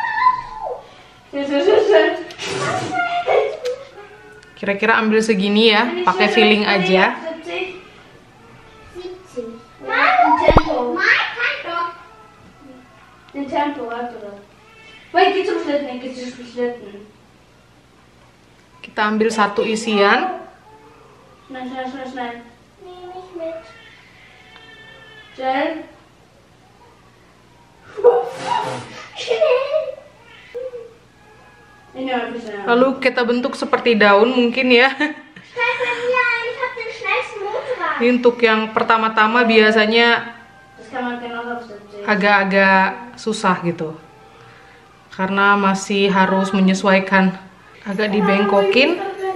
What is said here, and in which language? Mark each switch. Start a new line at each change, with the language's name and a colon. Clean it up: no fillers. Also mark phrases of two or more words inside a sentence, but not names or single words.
Indonesian: Kira-kira ambil segini ya, pakai filling aja. Kita ambil satu isian.
German: Schnell. Nehme ich mit. Schnell. Schnell.
Indonesian: Lalu kita bentuk seperti daun mungkin ya. Ini untuk yang pertama-tama biasanya agak-agak susah gitu. Karena masih harus menyesuaikan, agak dibengkokin.